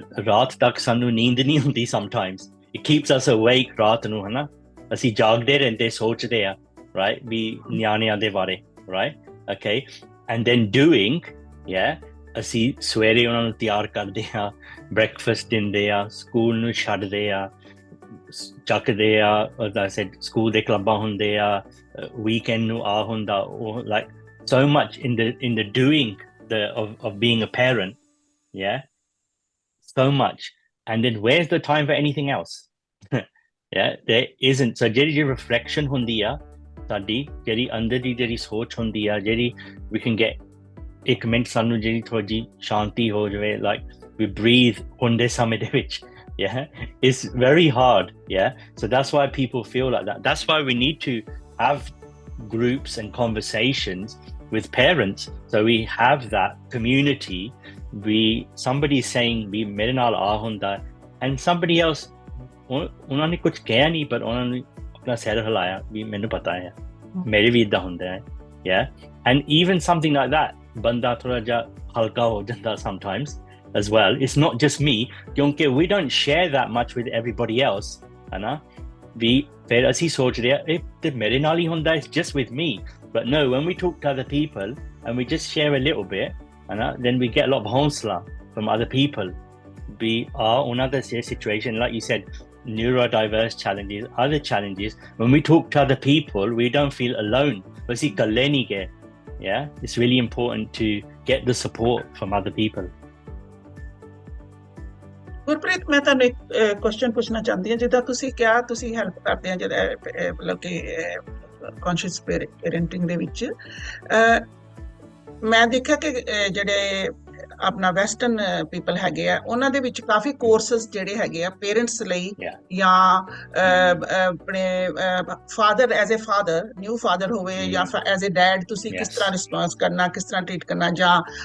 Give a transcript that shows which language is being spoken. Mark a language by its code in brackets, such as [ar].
[pa] रात तक सानू नींद नहीं हुंदी [en] sometimes. It keeps us awake [pa] रात नू, है ना? ਅਸੀਂ ਜਾਗਦੇ ਰਹਿੰਦੇ ਸੋਚਦੇ ਆ, right? ਵੀ ਨਿਆਣਿਆਂ ਦੇ ਬਾਰੇ, right? [en] Okay, and then doing, [pa] ਅਸੀਂ ਸਵੇਰੇ ਉਹਨਾਂ ਨੂੰ ਤਿਆਰ ਕਰਦੇ ਆ, breakfast ਦਿੰਦੇ ਆ, ਸਕੂਲ ਨੂੰ ਛੱਡਦੇ ਆ, ਚੱਕਦੇ ਆ, [en] as I said, [pa] ਸਕੂਲ ਦੇ ਕਲੱਬਾਂ ਹੁੰਦੇ ਆ, weekend ਨੂੰ ਆ ਹੁੰਦਾ, [en] like so much in the doing of being a parent, so much, and then where's the time for anything else? There isn't. [pa] So ਜਿਹੜੀ reflection ਹੁੰਦੀ ਆ ਸਾਡੀ, ਜਿਹੜੀ ਅੰਦਰ ਦੀ ਜਿਹੜੀ ਸੋਚ ਹੁੰਦੀ ਆ, ਜਿਹੜੀ [en] we can get [pa] ਇੱਕ ਮਿੰਟ ਸਾਨੂੰ ਜਿਹੜੀ ਥੋੜੀ ਜਿਹੀ ਸ਼ਾਂਤੀ ਹੋ ਜਾਵੇ, [en] like we breathe [pa] ਹੁੰਦੇ ਸਮੇਂ ਦੇ ਵਿੱਚ, [en] it's very hard, so that's why people feel like that. That's why we need to have groups and conversations with parents, so we have that community. Somebody is saying [pa] ਵੀ ਮੇਰੇ ਨਾਲ ਆ ਹੁੰਦਾ, [en] and somebody else [pa] ਉਹਨਾਂ ਨੇ ਕੁਝ ਕਿਹਾ ਨਹੀਂ, ਪਰ ਉਹਨਾਂ ਨੇ ਆਪਣਾ ਸਿਰ ਹਿਲਾਇਆ ਵੀ ਮੈਨੂੰ ਪਤਾ ਹੈ, ਮੇਰੇ ਵੀ ਇੱਦਾਂ ਹੁੰਦਾ ਹੈ, [en] and even something like that, [pa] ਬੰਦਾ ਥੋੜਾ ਜਿਹਾ ਹਲਕਾ ਹੋ ਜਾਂਦਾ [en] sometimes as well. It's not just me, ਕਿਉਂਕਿ we don't share that much with everybody else, [pa] ਹੈ ਨਾ? ਵੀ ਫਿਰ ਅਸੀਂ ਸੋਚਦੇ ਆ ਇਹ ਤੇ ਮੇਰੇ ਨਾਲ ਹੀ ਹੁੰਦਾ, [en] it's just with me. But no, when we talk to other people and we just share a little bit, [pa] ਹੈ ਨਾ, [en] then we get a lot of haussla from other people. [pa] ਵੀ ਉਹਨਾਂ ਦਾ [en] situation, like you said, neurodiverse challenges, other challenges, when we talk to other people we don't feel alone. [pa] ਅਸੀਂ ਇਕੱਲੇ ਨਹੀਂ ਗਏ. [en] It's really important to get the support from other people. [pa] Gurpreet, ਮੈਂ ਤੁਹਾਨੂੰ ਇੱਕ question ਪੁੱਛਣਾ ਚਾਹੁੰਦੀ ਹਾਂ, ਜਿੱਦਾਂ ਤੁਸੀਂ ਕਿਹਾ ਤੁਸੀਂ ਹੈਲਪ ਕਰਦੇ ਆ ਜਿਹੜਾ ਮਤਲਬ ਕਿ ਕੌਨਸ਼ੀਅਸ ਪੇਰੈਂਟਿੰਗ ਦੇ ਵਿੱਚ, ਮੈਂ ਦੇਖਿਆ ਕਿ ਜਿਹੜੇ ਆਪਣਾ ਵੈਸਟਰਨ ਪੀਪਲ ਹੈਗੇ ਆ, ਉਹਨਾਂ ਦੇ ਵਿੱਚ ਕਾਫੀ ਕੋਰਸਸ ਜਿਹੜੇ ਹੈਗੇ ਆ ਪੇਰੈਂਟਸ ਲਈ, ਜਾਂ ਆਪਣੇ father as a father, new father ਹੋਵੇ ਜਾਂ ਐਜ਼ ਏ ਡੈਡ, ਤੁਸੀਂ ਕਿਸ ਤਰ੍ਹਾਂ ਰਿਸਪੌਂਸ ਕਰਨਾ, ਕਿਸ ਤਰ੍ਹਾਂ ਟ੍ਰੀਟ ਕਰਨਾ, ਜਾਂ